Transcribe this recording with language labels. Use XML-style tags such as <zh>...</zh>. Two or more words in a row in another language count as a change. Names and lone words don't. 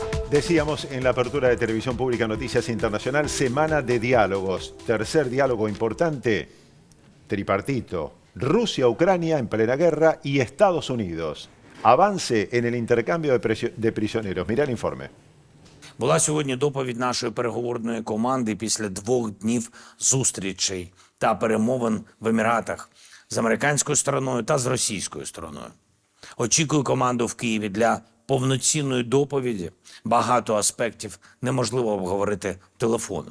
<es>Decíamos en la apertura de Televisión Pública Noticias Internacional, semana de diálogos. Tercer diálogo importante, tripartito. Rusia, Ucrania en plena guerra y Estados Unidos. Avance en el intercambio de prisioneros. Mirá el informe.</es> <uk>Була сьогодні доповідь нашої переговорної команди після 2 днів зустрічей та перемовин в Еміратах з американською стороною та з російською стороною. Очікую команду в Києві для повноцінної доповіді. Багато аспектів неможливо обговорити телефоном.</uk>